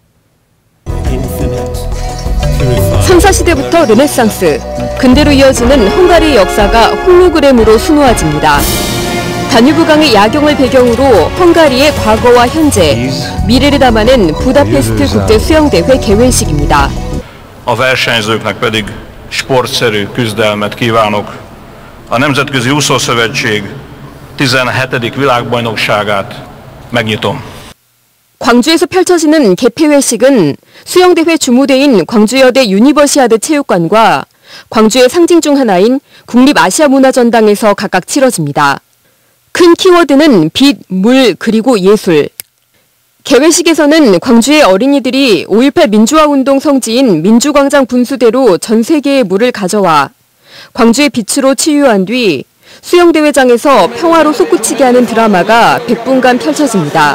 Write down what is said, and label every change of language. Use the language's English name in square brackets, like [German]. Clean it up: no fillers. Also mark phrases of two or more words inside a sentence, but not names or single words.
[Korean] 선사시대부터 르네상스, 근대로 이어지는 헝가리의 역사가 홀로그램으로 수놓아집니다. 다뉴브강의 야경을 배경으로 헝가리의 과거와 현재, 미래를 담아낸 부다페스트 국제수영대회 개회식입니다. [Hungarian] A versenyzőknek pedig sportszerű küzdelmet kívánok. A Nemzetközi Úszószövetség 17. világbajnokságát megnyitom. [Korean] 광주에서 펼쳐지는 개폐회식은 수영대회 주무대인 광주여대 유니버시아드 체육관과 광주의 상징 중 하나인 국립아시아문화전당에서 각각 치러집니다. 큰 키워드는 빛, 물, 그리고 예술. 개회식에서는 광주의 어린이들이 5.18 민주화운동 성지인 민주광장 분수대로 전 세계의 물을 가져와 광주의 빛으로 치유한 뒤 수영대회장에서 평화로 솟구치게 하는 드라마가 100분간 펼쳐집니다.